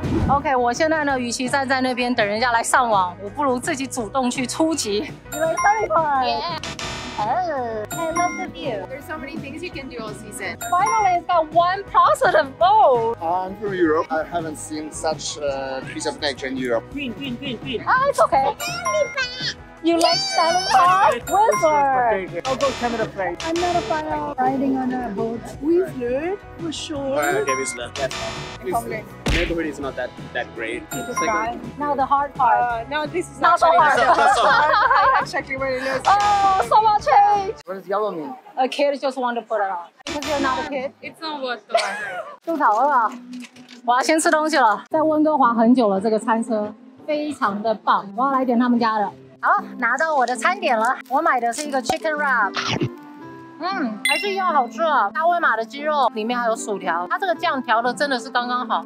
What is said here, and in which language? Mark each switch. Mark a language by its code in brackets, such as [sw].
[zh] OK， 我现在呢，与其站在那边等人家来上网，我不如自己主动去出击。 [en] You like Stanley Park? Yeah. Oh, I love the view. There's so many things you can do all season. Finally, it's got one positive vote. I'm from Europe. I haven't seen such a piece of nature in Europe. Green. Ah, it's okay. You like Stanley Park? Whistler. I'll go Canada Place. I'm not a fan of riding on a boat. Whistler, for sure. Okay, Whistler. Neighborhood is not that great. Now the hard part. No, this is Not so hard. That's exactly what it is. Oh, so much hate. What does yellow mean? A kid just want to put it on. Because you're not a kid. It's not worth the effort. [zh] 吐槽了，我要先吃东西了。在温哥华很久了，这个餐车非常的棒，我要来点他们家的。好，拿到我的餐点了，我买的是一个 chicken wrap。还是一样好吃啊！大威玛的鸡肉里面还有薯条，它这个酱调的真的是刚刚好。